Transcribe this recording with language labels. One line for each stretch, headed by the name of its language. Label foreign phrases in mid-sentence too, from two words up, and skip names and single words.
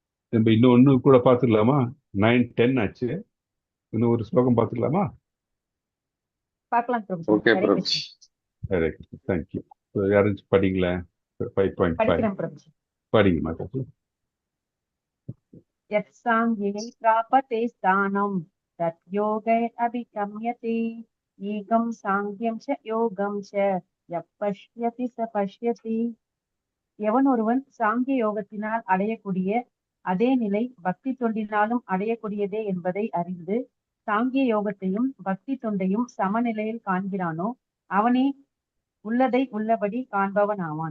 Tamil: நம்ம இன்னும் ஒன்று கூட பார்த்துக்கலாமா? 9, 10 ஆச்சு. இன்னும் ஒரு ஸ்லோகம் பார்த்துக்கலாமா? பார்க்கலாம் பிரபுஜி. ஓகே ஹரே பிரபு. கிருஷ்ணா. தேங்க்யூ. யாராச்சும் படிங்களேன். 5.5 படிக்கிறேன் பிரபுஜி. படிங்க மாதாஜி.
Sanskrit: यत्साङ्गे प्रापते स्थानं तत् योगे अभिगम्यते ईगं साङ्ग्यं च யோகம் च यः पश्यति स पश्यति.
Tamil: எவன் ஒருவன் சாங்கிய யோகத்தினால் அடையக்கூடிய அதே நிலை பக்தி தொண்டினாலும் அடையக்கூடியதே என்பதை அறிந்து சாங்கிய யோகத்தையும் பக்தி தொண்டையும் சமநிலையில் காண்கிறானோ அவனே உள்ளதை உள்ளபடி காண்பவன் ஆவான்.